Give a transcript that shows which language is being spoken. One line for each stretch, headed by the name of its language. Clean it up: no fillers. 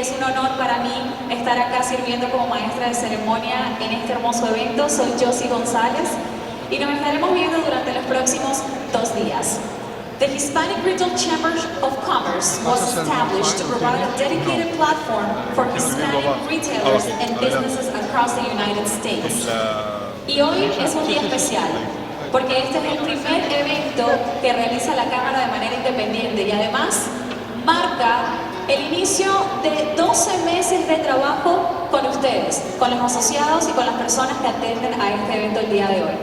Spanish: Es un honor para mí estar acá sirviendo como maestra de ceremonia en este hermoso evento. Soy Josie González y nos estaremos viendo durante los próximos 2 días.
English: The Hispanic Retail Chamber of Commerce was established to provide a dedicated platform for Hispanic retailers and businesses across the United States.
Spanish: Y hoy es un día especial, porque este es el primer evento que realiza la Cámara de manera independiente y además marca el inicio de 12 meses de trabajo con ustedes, con los asociados y con las personas que atenden a este evento el día de hoy.